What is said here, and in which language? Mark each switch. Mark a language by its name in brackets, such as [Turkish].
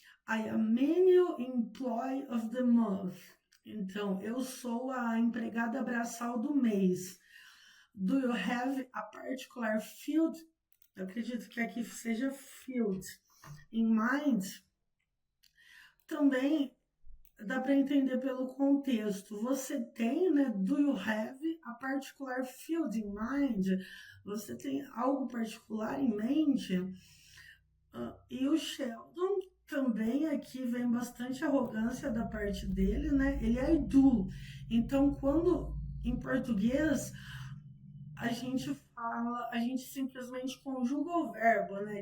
[English] I am menial employee of the month. [Portuguese] Então, eu sou a empregada braçal do mês. [English] Do you have a particular field? [Portuguese] Eu acredito que aqui seja field. [English] In mind? [Portuguese] Também dá para entender pelo contexto. Você tem, né? [English] Do you have a particular field in mind? [Portuguese] Você tem algo particular em mente? E o Sheldon também aqui vem bastante arrogância da parte dele, né? Ele é do. Então, quando em português a gente simplesmente conjuga o verbo, né?